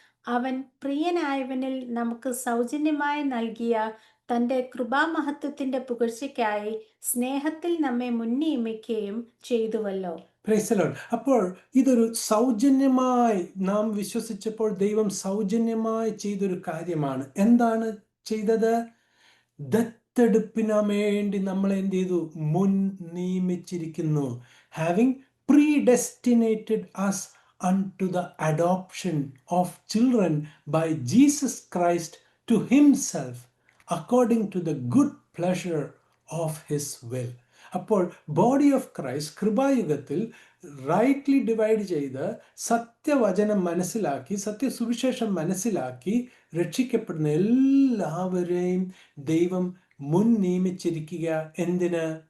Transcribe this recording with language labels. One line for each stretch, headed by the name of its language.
Malayalam: അവൻ പ്രിയനായവനിൽ നമുക്ക് സൗജന്യമായി നൽകിയ തന്റെ കൃപാമഹത്വത്തിന്റെ പുകഴ്ചയ്ക്കായി സ്നേഹത്തിൽ നമ്മെ മുൻനിയമിക്കുകയും ചെയ്തുവല്ലോ.
English: Praise the Lord.
Malayalam: അപ്പോൾ ഇതൊരു സൗജന്യമായി നാം വിശ്വസിച്ചപ്പോൾ ദൈവം സൗജന്യമായി ചെയ്തൊരു കാര്യമാണ്. എന്താണ് ചെയ്തത്? ദത്തെടുപ്പിന് വേണ്ടി നമ്മളെ എന്ത് ചെയ്തു? മുൻ നിയമിച്ചിരിക്കുന്നു.
English: Having predestinated us unto the adoption of children by Jesus Christ to himself according to the good pleasure of his will.
Malayalam: അപ്പോൾ body of Christ കൃപായുഗത്തിൽ rightly divide ചെയ്ത് സത്യവചനം മനസ്സിലാക്കി സത്യസുവിശേഷം മനസ്സിലാക്കി രക്ഷിക്കപ്പെടുന്ന എല്ലാവരെയും ദൈവം മുൻ നിയമിച്ചിരിക്കുക. എന്തിന്?